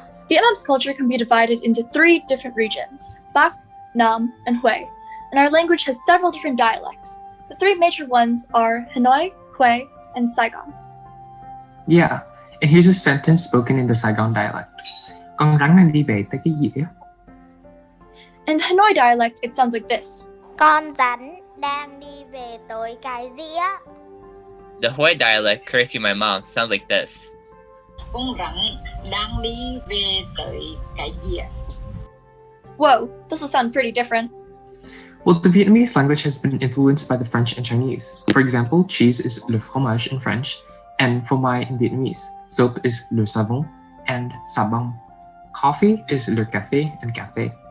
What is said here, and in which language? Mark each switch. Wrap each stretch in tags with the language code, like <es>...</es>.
<en>Vietnam's culture can be divided into 3 different regions, Bac, Nam, and Hue, and our language has several different dialects. The 3 major ones are Hanoi, Hue, and Saigon. Yeah, and here's a sentence spoken in the Saigon dialect.</en> <vi>Con rắn đang đi về tới cái gì á?</vi> <en>In Hanoi dialect, it sounds like this.</en> <vi>Con rắn đang đi về tới cái gì á?</vi> <en>The Hue dialect, courtesy of my mom, sounds like this.</en> <vi>Con rắn đang đi về tới cái gì ạ?</vi> <en>Whoa, this will sound pretty different. Well, the Vietnamese language has been influenced by the French and Chinese. For example, cheese is le fromage in French, and phô mai in Vietnamese. Soap is le savon, and sa bông. Coffee is le café and café.</en>